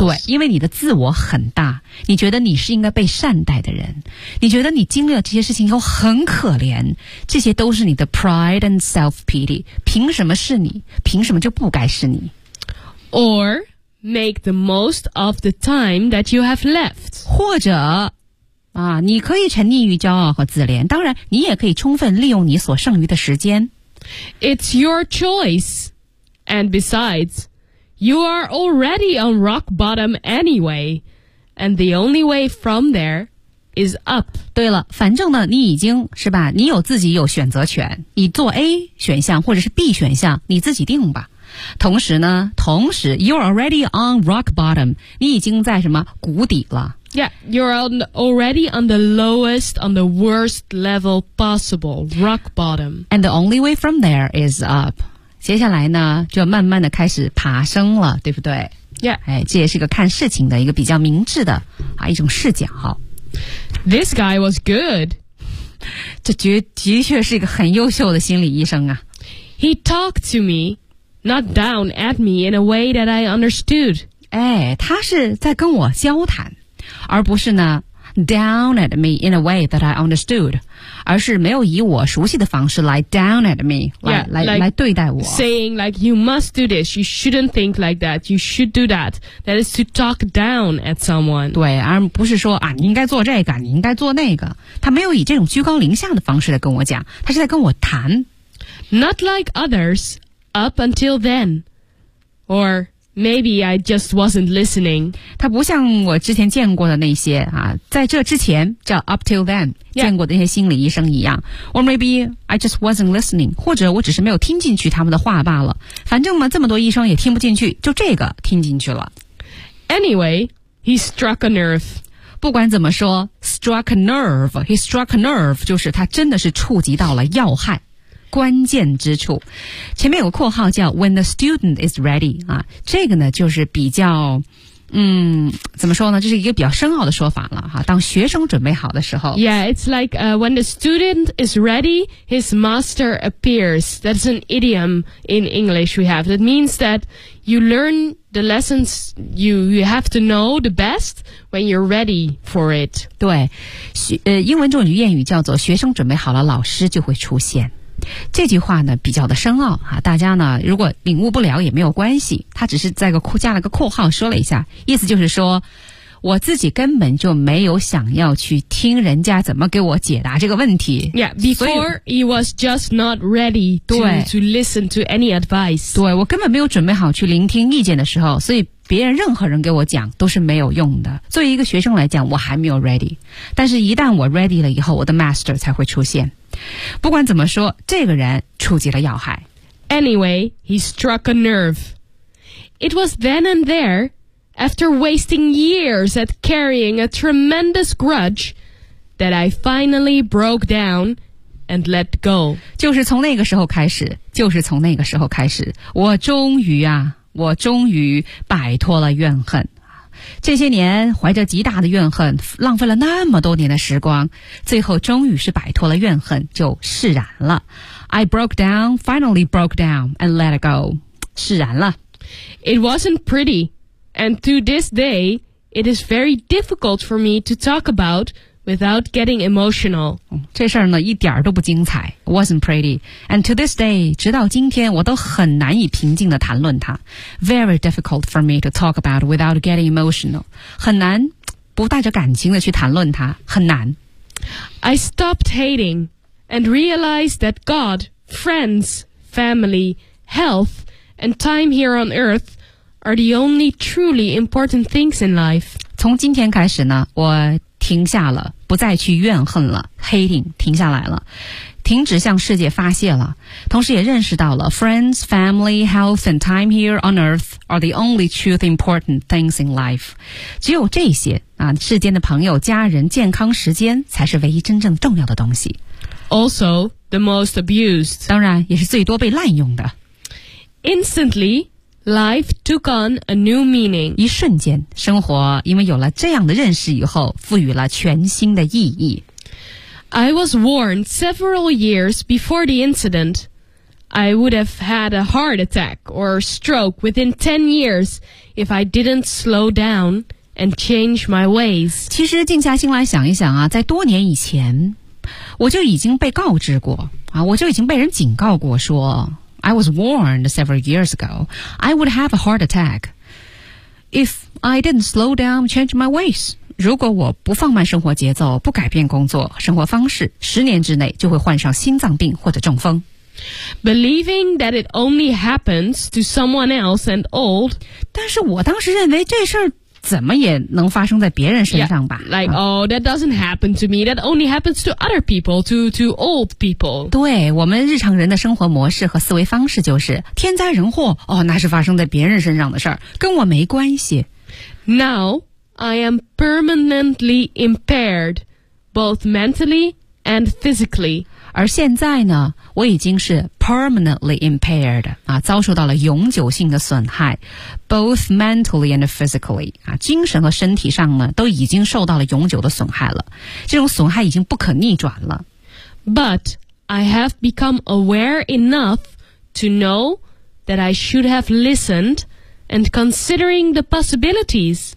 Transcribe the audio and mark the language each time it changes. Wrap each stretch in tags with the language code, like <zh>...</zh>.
<zh>对，因为你的自我很大，你觉得你是应该被善待的人，你觉得你经历了这些事情以后很可怜，这些都是你的</zh> <en>pride and self-pity.</en> <zh>凭什么是你？凭什么就不该是你？</zh> <en>Or make the most of the time that you have left.</en> <zh>或者啊，你可以沉溺于骄傲和自怜，当然你也可以充分利用你所剩余的时间。</zh> <en>It's your choice. And besides, you are already on rock bottom anyway. And the only way from there is up.</en> <zh>对了，反正呢，你已经是吧，你有自己有选择权，你做 A 选项或者是 B 选项，你自己定吧。同时呢，同时</zh> <en>，you're already on rock bottom.</en> <zh>你已经在什么谷底了。</zh> <en>Yeah, you're already on the lowest, on the worst level possible, rock bottom. And the only way from there is up.</en> <zh>接下来呢，就慢慢的开始爬升了，对不对</zh> <en>？Yeah.</en> <zh>哎，这也是一个看事情的一个比较明智的啊一种视角。</zh> <en>This guy was good.</en> <zh>这的确是一个很优秀的心理医生啊。</zh> <en>He talked to me, not down at me in a way that I understood.</en> <zh>哎，他是在跟我交谈。而不是呢</zh> <en>down at me in a way that I understood</en> <zh>而是没有以我熟悉的方式来</zh> <en>down at me</en> <zh>来对待我</zh> <en>saying like you must do this you shouldn't think like that you should do that that is to talk down at someone</en> <zh>对而不是说啊，你应该做这个你应该做那个他没有以这种居高临下的方式来跟我讲他是在跟我谈</zh> <en>not like others up until then orMaybe I just wasn't listening.</en> <zh>他不像我之前见过的那些啊，在这之前叫</zh> <en>up till then、 yeah.</en> <zh>见过的那些心理医生一样。</zh> <en>Or maybe I just wasn't listening.</en> <zh>或者我只是没有听进去他们的话罢了。反正嘛，这么多医生也听不进去，就这个听进去了。</zh> <en>Anyway, he struck a nerve.</en> <zh>不管怎么说 ，</zh> <en>struck a nerve. He struck a nerve</en> <zh>就是他真的是触及到了要害。关键之处，前面有个括号叫</zh> <en>"When the student is ready"</en> <zh>啊，这个呢就是比较，怎么说呢？这是一个比较深奥的说法了哈。当学生准备好的时候</zh> <en>，Yeah, it's like when the student is ready, his master appears. That's an idiom in English we have. That means that you learn the lessons you have to know the best when you're ready for it.</en> <zh>对，英文中有句谚语叫做"学生准备好了，老师就会出现"。这句话呢比较的深奥啊，大家呢如果领悟不了也没有关系，他只是在个加了个括号说了一下，意思就是说我自己根本就没有想要去听人家怎么给我解答这个问题。</zh> <en>Yeah, before he was just not ready to listen to any advice.</en> <zh>对，我根本没有准备好去聆听意见的时候，所以别人任何人给我讲都是没有用的。作为一个学生来讲，我还没有 ready， 但是一旦我 ready 了以后，我的 master 才会出现。不管怎么说，这个人触及了要害。</zh> <en>Anyway, he struck a nerve. It was then and there, after wasting years at carrying a tremendous grudge, that I finally broke down and let go.</en> <zh>就是从那个时候开始，就是从那个时候开始，我终于啊，我终于摆脱了怨恨。这些年怀着极大的怨恨，浪费了那么多年的时光，最后终于是摆脱了怨恨，就释然了。</zh> <en>I broke down, finally broke down, and let it go.</en> <zh>释然了。</zh> <en>It wasn't pretty, and to this day, it is very difficult for me to talk about without getting emotional.</en> <zh>这事儿呢，一点都不精彩。</zh> <en>Wasn't pretty, and to this day,</en> <zh>直到今天，我都很难以平静地谈论它。</zh> <en>Very difficult for me to talk about without getting emotional.</en> <zh>很难不带着感情地去谈论它，很难。</zh> <en>I stopped hating and realized that God, friends, family, health, and time here on earth are the only truly important things in life.</en> <zh>从今天开始呢，我停下了。不再去怨恨了 ，hating 停下来了，停止向世界发泄了，同时也认识到了</zh> <en>friends, family, health, and time here on earth are the only truth important things in life.</en> <zh>只有这些啊，世间的朋友、家人、健康、时间才是唯一真正重要的东西。</zh> <en>Also, the most abused.</en> <zh>当然，也是最多被滥用的。</zh> <en>Instantly, life took on a new meaning.</en> <zh>一瞬间，生活因为有了这样的认识以后，赋予了全新的意义。</zh> <en>I was warned several years before the incident. I would have had a heart attack or stroke within 10 years if I didn't slow down and change my ways.</en> <zh>其实静下心来想一想啊，在多年以前，我就已经被告知过啊，我就已经被人警告过说。</zh> <en>I was warned several years ago, I would have a heart attack if I didn't slow down, change my ways.</en> <zh>如果我不放慢生活节奏，不改变工作，生活方式，十年之内就会患上心脏病或者中风。</zh> <en>Believing that it only happens to someone else and old.</en> <zh>但是我当时认为这事儿怎么也能发生在别人身上吧。</zh> <en>Yeah, like,、oh, that doesn't happen to me. That only happens to other people, to old people.</en> <zh>对，我们日常人的生活模式和思维方式就是天灾人祸，哦，那是发生在别人身上的事儿，跟我没关系。</zh> <en>Now, I am permanently impaired, both mentally and physically.</en> <zh>而现在呢，我已经是</zh> <en>permanently impaired,</en> <zh>啊，遭受到了永久性的损害。</zh> <en>Both mentally and physically,</en> <zh>啊，精神和身体上呢，都已经受到了永久的损害了。这种损害已经不可逆转了。</zh> <en>But I have become aware enough to know that I should have listened and considering the possibilities.</en>